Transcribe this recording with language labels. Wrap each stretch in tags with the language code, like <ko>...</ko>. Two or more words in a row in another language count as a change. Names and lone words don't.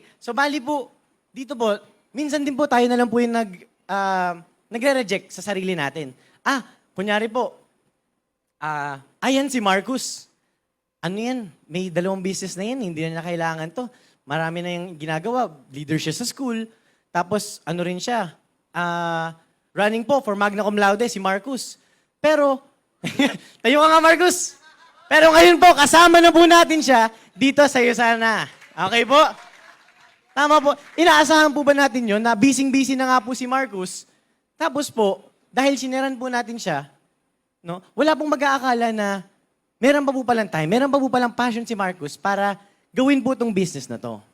<tl>So bali po, dito po, minsan din po tayo na lang po yung nagre-reject sa sarili natin. Kunyari po, ayan si Marcus. Ano yan? May 2 business na yan, hindi na kailangan to. marami na yung ginagawa. Leader siya sa school. Tapos, ano rin siya, running po for</tl> <la>magna cum laude,</la> <tl>si Marcus. Pero, tayo ka nga, Marcus. Pero ngayon po, kasama na po natin siya dito sa Yusana. Okay po? Tama po. Inaasahan po ba natin yon na busy-busy na nga po si Marcus? Tapos po, dahil sineran po natin siya, no, wala pong mag-aakala na meron pa po palang time, meron pa po palang passion si Marcus para gawin po itong business na to.</tl>